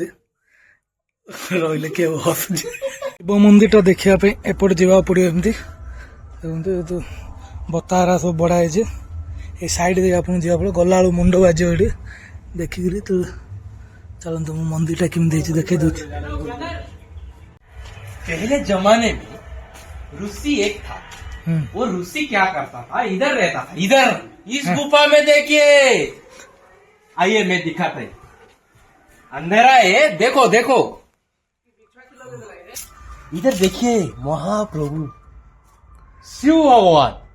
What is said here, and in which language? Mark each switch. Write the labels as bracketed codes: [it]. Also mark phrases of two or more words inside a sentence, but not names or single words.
[or] ରହିଲେ କିଏ ହସୁଛି। ଶିବ ମନ୍ଦିରଟା ଦେଖିବା ପାଇଁ ଏପଟେ ଯିବାକୁ ପଡ଼ିବ। ଏମିତି ଦେଖନ୍ତୁ, ଏ ଯେଉଁ ବତାରା ସବୁ ବଢ଼ା ହେଇଛି। ଏଇ ସାଇଡ଼୍ ଦେଇ ଆପଣ ଯିବାକୁ ପଡ଼ିବ। ଗଲାବେଳକୁ ମୁଣ୍ଡ ବାଜିବ ଏଠି ଦେଖିକିରି। ତ ଚାଲନ୍ତୁ ମୁଁ ମନ୍ଦିରଟା କେମିତି ହେଇଛି ଦେଖେଇ ଦେଉଛି। [hi] पहले जमाने में ऋषि एक था। वो ऋषि क्या करता था, इधर रहता था, इधर इस गुफा में देखिए। आइए मैं दिखाता हूं। अंधेरा है, देखो देखो इधर देखिए, महाप्रभु शिव भगवान